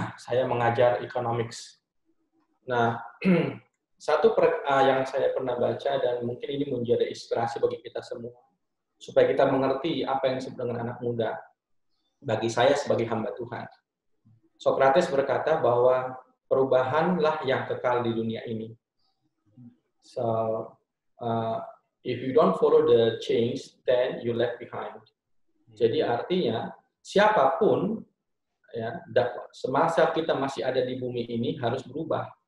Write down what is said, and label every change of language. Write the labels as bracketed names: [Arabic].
[Indonesian] Saya mengajar economics. Nah, satu yang saya pernah baca dan mungkin ini menjadi inspirasi bagi kita semua, supaya kita mengerti apa yang disebut dengan anak muda. Bagi saya sebagai hamba Tuhan, Sokrates berkata bahwa perubahanlah yang kekal di dunia ini. [English] So, if you don't follow the change, then you left behind. [Indonesian] Jadi artinya siapapun, ya, semasa kita masih ada di bumi ini harus berubah.